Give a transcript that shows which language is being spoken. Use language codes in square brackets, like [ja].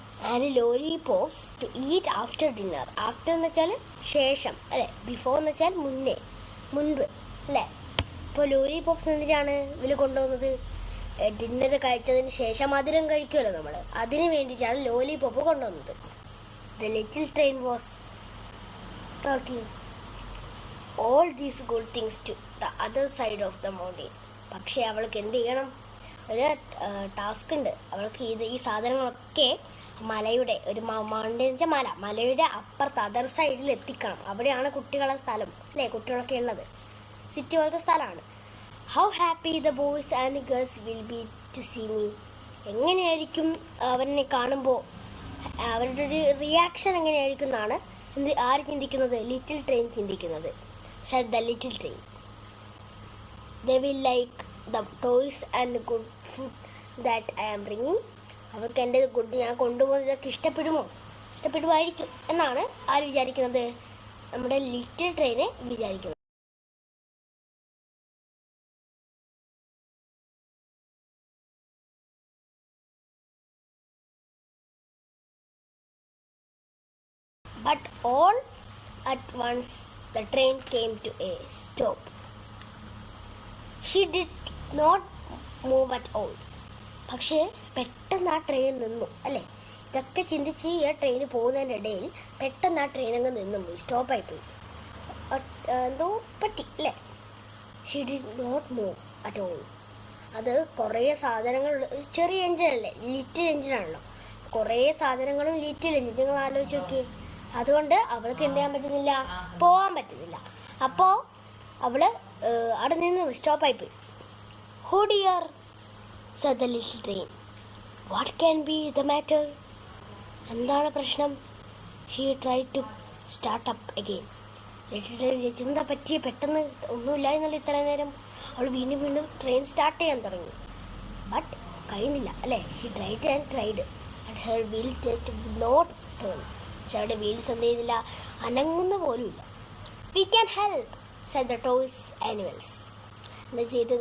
[en] And lollipops to eat after dinner. [ml] After എന്ന് വെച്ചാൽ ശേഷം അല്ലേ, ബിഫോർ എന്ന് വെച്ചാൽ മുൻപ് അല്ലേ. ഇപ്പോൾ ലോലിപോപ്സ് എന്തിനാണ് ഇവർ കൊണ്ടുപോകുന്നത്? ഡിന്നർ കഴിച്ചതിന് ശേഷം മധുരം കഴിക്കുമല്ലോ നമ്മൾ, അതിന് വേണ്ടിയിട്ടാണ് ലോലിപോപ്പ് കൊണ്ടുവന്നത്. [en] The little train was talking all these good things to the other side of the mountain. [ml] പക്ഷേ അവൾക്ക് എന്ത് ചെയ്യണം? ഒരു ടാസ്ക് ഉണ്ട് അവൾക്ക്. ഈ സാധനങ്ങളൊക്കെ മലയുടെ ഒരു മൗണ്ടൻ വെച്ചാൽ മലയുടെ അപ്പുറത്ത് അതർ സൈഡിൽ എത്തിക്കണം. അവിടെയാണ് കുട്ടികളുടെ സ്ഥലം അല്ലേ, കുട്ടികളൊക്കെ ഉള്ളത്. സിറ്റി പോലത്തെ സ്ഥലമാണ്. [en] How happy the boys and girls will be to see me. [ml] എങ്ങനെയായിരിക്കും അവരെ കാണുമ്പോൾ അവരുടെ ഒരു റിയാക്ഷൻ എങ്ങനെയായിരിക്കും എന്നാണ് ആര് ചിന്തിക്കുന്നത്? ലിറ്റിൽ ട്രെയിൻ ചിന്തിക്കുന്നത്. [en] said the little train. They will like the toys and good food that I am bringing. [ml] അവർക്ക് എൻ്റെ ഞാൻ കൊണ്ടുപോകുന്നതൊക്കെ ഇഷ്ടപ്പെടുമായിരിക്കും എന്നാണ് ആര് വിചാരിക്കുന്നത്? നമ്മുടെ ലിറ്റിൽ ട്രെയിനെ വിചാരിക്കുന്നത്. [en] All at once the train came to a stop. She did not move at all. [ml] പക്ഷേ പെട്ടെന്ന് ആ ട്രെയിൻ നിന്നു അല്ലേ? ഇതൊക്കെ ചിന്തിച്ച് ഈ ട്രെയിൻ പോകുന്നതിൻ്റെ ഇടയിൽ പെട്ടെന്ന് ആ ട്രെയിൻ അങ്ങ് നിന്നും പോയി, സ്റ്റോപ്പായിപ്പോയി. എന്തോ പറ്റി അല്ലേ? [en] She did not move at all. [ml] അത് കുറേ സാധനങ്ങൾ, ചെറിയ എഞ്ചിനല്ലേ, ലിറ്റിൽ എഞ്ചിനാണല്ലോ, കുറേ സാധനങ്ങളും ലിറ്റിൽ എഞ്ചിൻ, നിങ്ങൾ ആലോചിച്ച് നോക്കിയേ. അതുകൊണ്ട് അവൾക്ക് എന്ത് ചെയ്യാൻ പറ്റുന്നില്ല, പോകാൻ പറ്റുന്നില്ല. അപ്പോൾ അവൾ അവിടെ നിന്ന് സ്റ്റോപ്പായിപ്പോയി. [en] Oh dear said the little train. What can be the matter? [ml] എന്താണ് പ്രശ്നം? [en] She tried to start up again. [ml] Little train ചോദിച്ചു, എന്താ പറ്റിയ, പെട്ടെന്ന് ഒന്നുമില്ല എന്നുള്ള ഇത്ര നേരം. അവൾ വീണ്ടും വീണ്ടും ട്രെയിൻ സ്റ്റാർട്ട് ചെയ്യാൻ തുടങ്ങി. ബട്ട് കഴിയുന്നില്ല അല്ലേ? [en] She tried and tried and her wheel just not turn. [ml] പക്ഷെ അവരുടെ വീൽസ് എന്ത് ചെയ്യുന്നില്ല, അനങ്ങുന്ന പോലുമില്ല. [en] We can help said the toys animals. [ml] എന്താ ചെയ്ത്?